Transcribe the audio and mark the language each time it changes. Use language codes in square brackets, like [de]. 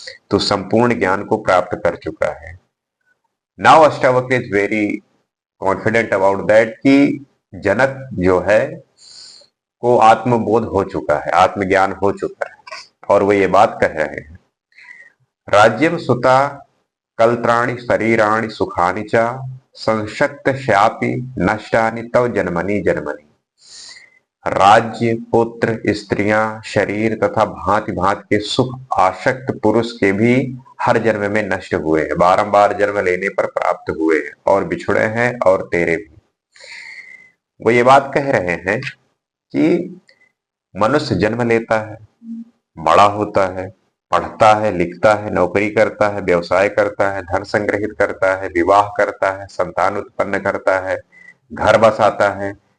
[hi] तू संपूर्ण ज्ञान को प्राप्त कर चुका है। [en] now Ashtavakra is very confident about that [hi] कि जनक जो है को आत्मबोध हो चुका है, आत्मज्ञान हो चुका है, और वो ये बात कह रहे हैं। [sa] राज्यम सुता कलत्राणि शरीराणि सुखानि च संशक्त श्यापि नष्टानि तव जन्मनि जन्मनि। [hi] राज्य, पुत्र, स्त्रियां, शरीर तथा भांति भांति के सुख आसक्त पुरुष के भी हर जन्म में नष्ट हुए हैं, बारंबार जन्म लेने पर प्राप्त हुए हैं और बिछुड़े हैं, और तेरे भी। वो ये बात कह रहे हैं कि मनुष्य जन्म लेता है, बड़ा होता है, पढ़ता है, लिखता है, नौकरी करता है, व्यवसाय करता है, धन संग्रहित करता है, विवाह करता है, संतान उत्पन्न करता है, घर बसाता है।